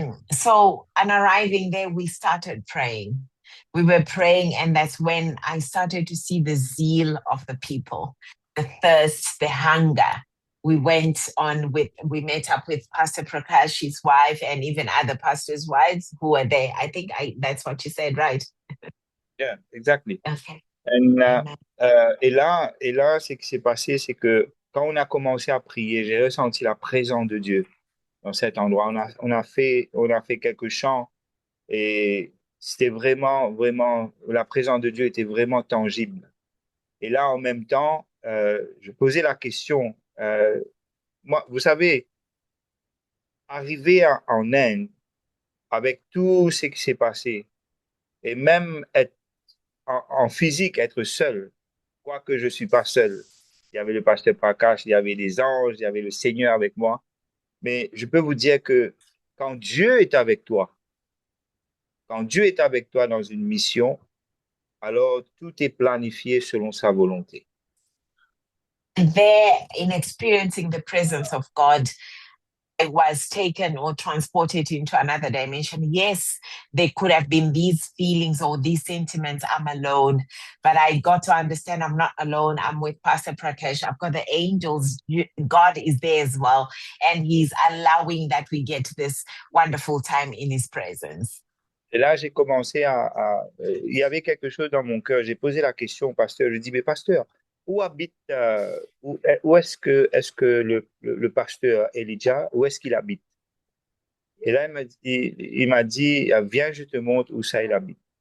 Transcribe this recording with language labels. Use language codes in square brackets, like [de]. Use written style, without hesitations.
[en] So, on arriving there, we started praying. We were praying, and that's when I started to see the zeal of the people, the thirst, the hunger. We met up with Pastor Prakash, his wife, and even other pastors' wives who were there. I think that's what you said, right? Yeah, exactly. Okay. [fr] Et là, ce qui s'est passé, c'est que quand on a commencé à prier, j'ai ressenti la présence de Dieu dans cet endroit. On a fait quelques chants et c'était vraiment, la présence de Dieu était vraiment tangible. Et là, en même temps, je posais la question, moi, vous savez, arriver en Inde avec tout ce qui s'est passé et même être en physique, être seul, quoique je ne suis pas seul. Il y avait le pasteur Prakash, il y avait les anges, il y avait le Seigneur avec moi. Mais je peux vous dire que quand Dieu est avec toi, dans une mission, alors tout est planifié selon sa volonté. [en] There, in experiencing the presence of God, I was taken or transported into another dimension. Yes, there could have been these feelings or these sentiments, I'm alone, but I got to understand I'm not alone. I'm with Pastor Prakash. I've got the angels. God is there as well. And he's allowing that we get this wonderful time in his presence. [fr] Et là, j'ai commencé il y avait quelque chose dans mon cœur. J'ai posé la question au pasteur. Je dis, mais pasteur, où habite, où est-ce que le pasteur Elijah, où est-ce qu'il habite? Et là, il m'a dit, viens, je te montre où ça il habite.